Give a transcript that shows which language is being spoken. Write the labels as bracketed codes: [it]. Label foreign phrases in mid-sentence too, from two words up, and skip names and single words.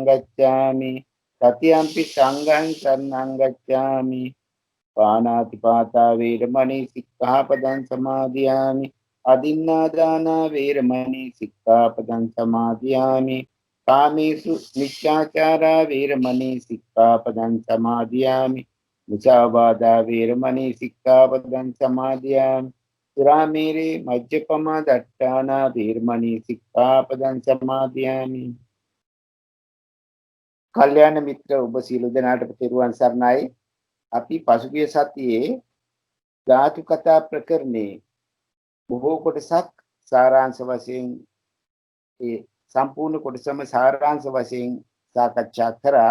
[pi] ගච්ඡාමි တတိယံ පි සංඝං සරණං ගච්ඡාමි පාණාතිපාතා වේරමණී සික්ඛාපදං සමාදියාමි අදින්නාදානා වේරමණී සික්ඛාපදං සමාදියාමි කාමේසු මිච්ඡාචාරා වේරමණී සික්ඛාපදං සමාදියාමි මුසාවාදා වේරමණී සික්ඛාපදං සමාදියාමි සුරාමේරේ මජ්ජපමා දට්ඨානා වේරමණී සික්ඛාපදං සමාදියාමි. [si] කල්යාණ මිත්‍ර ඔබ සියලු දෙනාට තෙරුවන් සරණයි. අපි පසුගිය සතියේ ධාතු කතා ප්‍රකරණේ බොහෝ කොටසක් සාරාංශ වශයෙන් සම්පූර්ණ කොටසම සාරාංශ වශයෙන් සාකච්ඡා කරා.